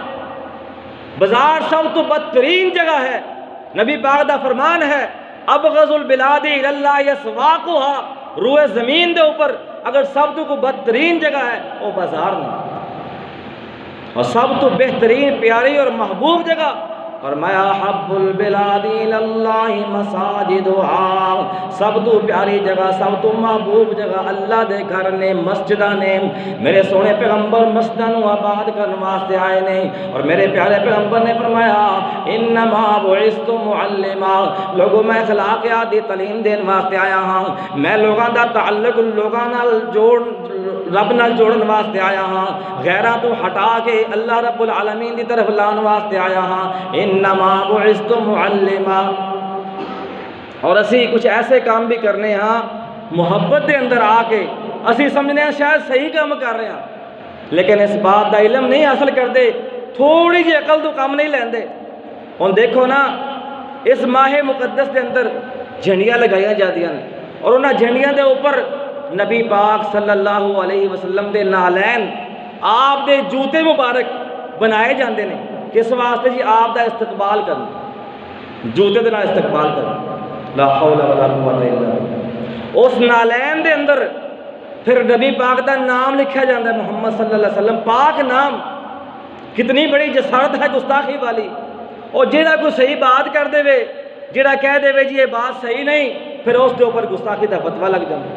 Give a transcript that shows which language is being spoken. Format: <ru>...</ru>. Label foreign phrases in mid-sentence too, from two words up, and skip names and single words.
<pa>بازار سب تو بدترین جگہ ہے، نبی پاک دا فرمان ہے</pa> <ar>ابغض البلاد الی اللہ اسواقها،</ar> <pa>روئے زمین دے اوپر اگر سب تو بدترین جگہ ہے وہ بازار نہیں، اور سب تو بہترین پیاری اور محبوب جگہ فرمایا</pa> <ar>حب البلاد الی اللہ مساجدها،</ar> <pa>سب تو پیاری جگہ، سب تو محبوب جگہ اللہ دے گھر نے، مسجدہ نے۔ میرے سونے پیغمبر مسجدہ نو آباد کرنے واسطے آئے نے، اور میرے پیارے پیغمبر نے فرمایا</pa> <ar>انما بعثت معلما،</ar> <pa>لوگوں میں اخلاقیات دی تعلیم دین واسطے آیا ہاں، میں لوگاں دا تعلق لوگاں نال جوڑ رب نال جوڑن واسطے آیا ہاں، غیراں تو ہٹا کے اللہ رب العالمین دی طرف لان واسطے آیا ہاں،</pa> <ar>انما بعثت معلما۔</ar> <pa>اور اسی کچھ ایسے کام بھی کرنے ہاں محبت دے اندر آ کے، اسی سمجھنے ہیں شاید صحیح کام کر رہے ہیں، لیکن اس بات دا علم نہیں حاصل کرتے، تھوڑی جی عقل تو کام نہیں لیندے۔ ہن دیکھو نا اس ماہ مقدس دے اندر جھنڈیاں لگائیاں جاندیاں نے، اور انہاں جھنڈیاں دے اوپر نبی پاک</pa> <ar>صلی اللہ علیہ وسلم</ar> <pa>دے نالین، آپ دے جوتے مبارک بنائے جاندے نے، کس واسطے جی آپ دا استقبال کرنا, جوتے دے نال استقبال کرنا.</pa> <ar>لا حول ولا قوت الا باللہ.</ar> <pa>اس نالین دے اندر پھر نبی پاک دا نام لکھا جاتا ہے, محمد</pa> <ar>صلی اللہ علیہ وسلم,</ar> <pa>پاک نام. کتنی بڑی جسارت ہے گستاخی والی. اور جہاں کوئی صحیح بات کر دے وے, جہاں کہہ دے وے جی یہ بات صحیح نہیں, پھر اس کے اوپر گستاخی دا فتویٰ لگ جاتا.</pa>